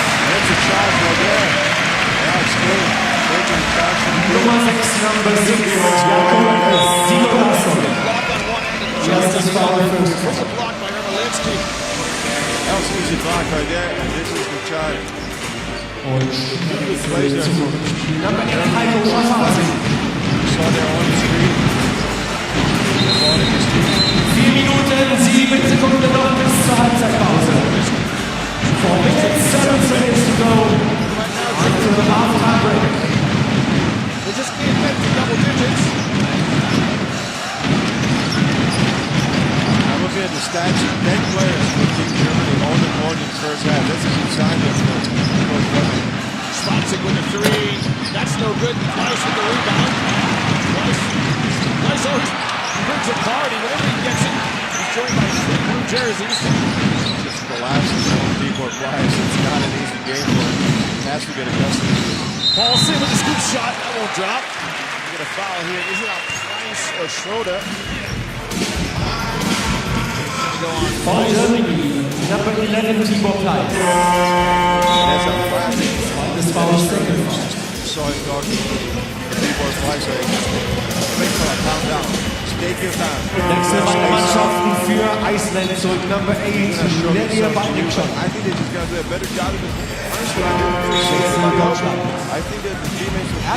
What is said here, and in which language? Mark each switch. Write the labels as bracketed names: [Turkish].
[English] That's a charge right there. Yeah, it's good. Taking the charge from the [German] Nummer 6, [English] Number 6, [German] Jakob Sigurdsson. [English] Block on one end of the [German] Erstes Foul für [English] There's a block by Ermolinski. That was an easy block right there, and this is the charge. [German] Und [English] Good plays there for [German] Nummer 8, Heiko Schaffhausen. [English] saw there on the screen. The ball in his feet. [German] 4 Minuten, 7 Sekunden noch bis zur Halbzeitpause. [English] 4 minutes, 7 seconds to go until the halftime break. They just can't get to double digits. I'm looking at the stats. 10 players for Team Germany on the board in the first half. That's a good sign there for Coach Weber. Swansik with a three. That's no good. Price with the rebound. Price always brings a party. Whenever he gets it, he's joined by 3 blue jerseys. Just collapses on D-board flies. It's not an easy game for him. He has to get accustomed to it. Paulson with a scoop shot. That won't drop. We get a foul here. Is it on Price or Schroeder? For Germany, Number 11, Tibor Pleiss. That's a classic. This foul is second foul. Saw him talking to D-board flies. Make for a calm down. Take your time. [German] Nächste beiden Mannschaften für Iceland zurück. [English] Number 8, Lydia Badnikson. I think they're just going to do a better job of it. I think that the teammates will